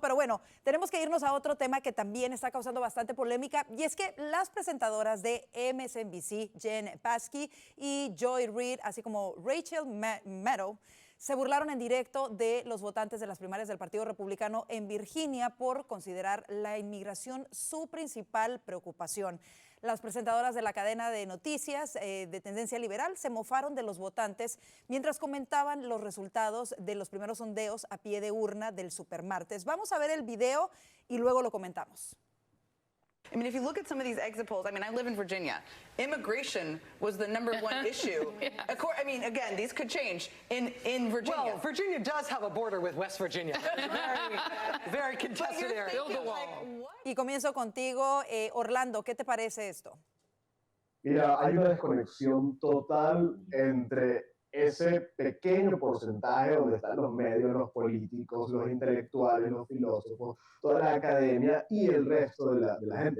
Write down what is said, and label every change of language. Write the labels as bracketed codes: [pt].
[es] Pero bueno, tenemos que irnos a otro tema que también está causando bastante polémica, y es que las presentadoras de MSNBC, Jen Psaki y Joy Reid, así como Rachel Maddow, se burlaron en directo de los votantes de las primarias del Partido Republicano en Virginia por considerar la inmigración su principal preocupación. Las presentadoras de la cadena de noticias de tendencia liberal se mofaron de los votantes mientras comentaban los resultados de los primeros sondeos a pie de urna del supermartes. Vamos a ver el video y luego lo comentamos. [en] I mean, if you look at some of these exit polls, I mean, I live in Virginia. Immigration was the #1 issue. I mean, again, these could change in Virginia. Well, Virginia does have a border with West Virginia. Very contested area. Build the wall. [es] Y comienzo contigo, Orlando, ¿qué te parece esto? Mira, hay una desconexión total entre ese pequeño porcentaje donde están los medios, los políticos, los intelectuales, los filósofos, toda la academia y el resto de la gente.